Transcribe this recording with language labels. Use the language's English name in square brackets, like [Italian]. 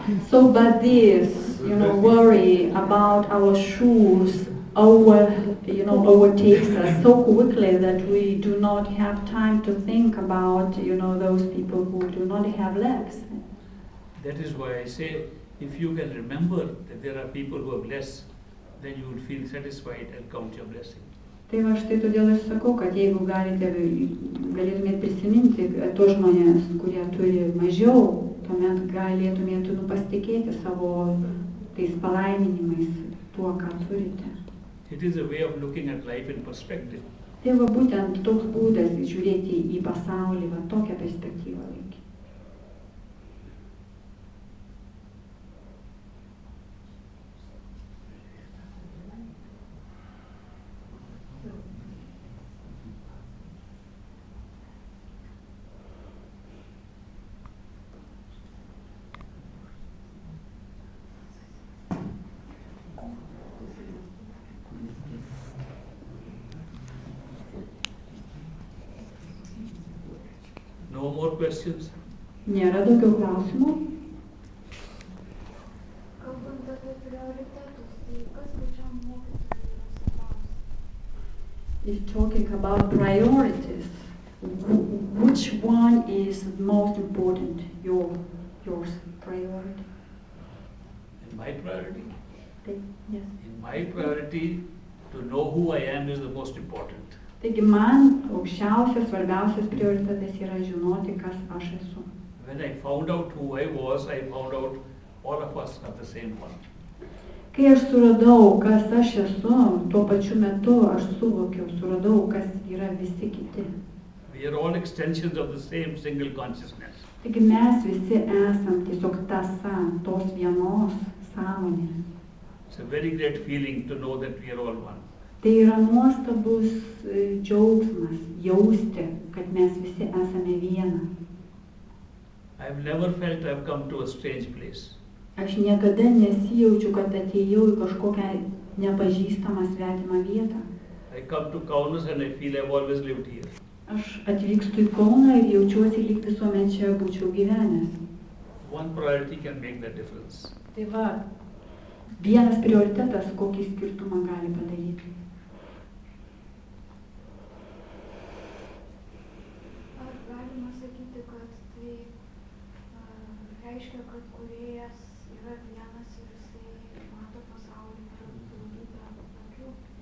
[English] So, but this, worry about our shoes overtakes us so quickly that we do not have time to think about, those people who do not have legs. That is why I say, if you can remember that there are people who are blessed, then you will feel satisfied and count your blessing. [Lithuanian] Tai va štai todėl aš sakau, kad jeigu galėtumėt prisiminti tos žmonės, kurie turi mažiau, tuomet galėtumėt pasitikėti savo tais palaiminimais, tuo, ką turite. [English] It is a way of looking at life in perspective. [Lithuanian] Tai va būtent toks būdas žiūrėti į pasaulį, va tokią perspektyvą laikyti. [English] No more questions? [Lithuanian] Nėra daugiau klausimų? Kalbant apie prioritetus, tai kas pačiam mokytojui yra svarbiausia? [English] Is talking about priorities. Which one is most important? Yours priority. In my priority? Yes. In my priority, to know who I am is the most important. [Lithuanian] Taigi man aukščiausias, svarbiausias prioritetas yra žinoti, kas aš esu. [English] When I found out who I was, I found out all of us are the same one. [Lithuanian] Kai aš suradau, kas aš esu, tuo pačiu metu aš suradau, kas yra visi kiti. [English] We are all extensions of the same single consciousness. [Lithuanian] Taigi mes visi esam tiesiog tąsa tos vienos sąmonės. [English] It's a very great feeling to know that we are all one. [Lithuanian] Tai yra nuostabus džiaugsmas jausti, kad mes visi esame viena. [English] I have never felt I have come to a strange place. [Lithuanian] Aš niekada nesijaučiu, kad atėjau į kažkokią nepažįstamą svetimą vietą. [English] I come to Kaunas and I feel I have always lived here. [Lithuanian] Aš atvykstu į Kauną ir jaučiuosi, lyg visuomet čia būčiau gyvenęs. [English] One priority can make that difference. [Lithuanian] Tai va, vienas prioritetas kokį skirtumą gali padaryti. Ar galima sakyti, kad tai reiškia, kad kūrėjas yra vienas ir jisai mato pasaulį per daugybę akių?